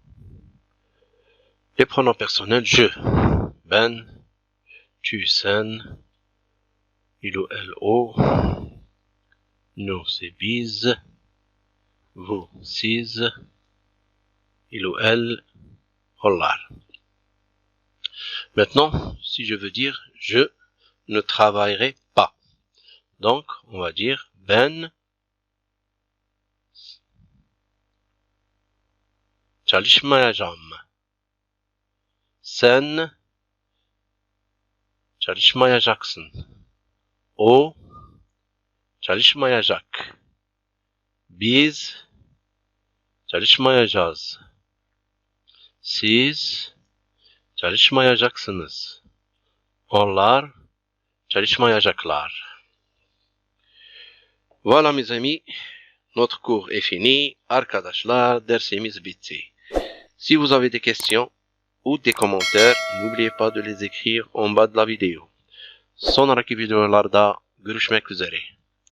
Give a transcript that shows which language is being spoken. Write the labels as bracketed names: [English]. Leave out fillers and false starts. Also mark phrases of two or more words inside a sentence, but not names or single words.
[French] Les pronoms personnels, je, ben, tu, sen, il ou elle, o, nous, c'est biz, vous, siz, il ou elle, hollar. Maintenant, si je veux dire je ne travaillerai pas. Donc, on va dire [Turkish] ben çalışmayacağım. Sen çalışmayacaksın. O çalışmayacak. Biz çalışmayacağız. Siz çalışmayacaksınız. Onlar çalışmayacaklar. [French] Voilà mes amis, notre cours est fini. [Turkish] Arkadaşlar, dersimiz bitti. [French] Si vous avez des questions ou des commentaires, n'oubliez pas de les écrire en bas de la vidéo. [Turkish] Sonraki videolarda görüşmek üzere.